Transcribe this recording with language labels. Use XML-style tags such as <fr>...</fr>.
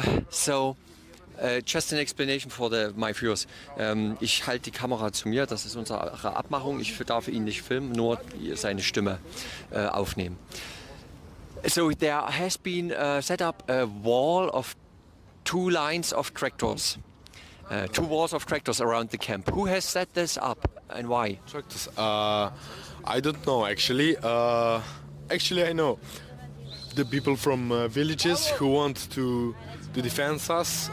<en>So just an explanation for my viewers.</en> <de>Ich halte die Kamera zu mir, das ist unsere Abmachung. Ich darf ihn nicht filmen, nur seine Stimme aufnehmen.</de> <en>So there has been set up a wall of 2 lines of tractors, 2 walls of tractors around the camp. Who has set this up and why? Tractors. I don't know actually. Actually, I know the people from villages who want to defend us.</en>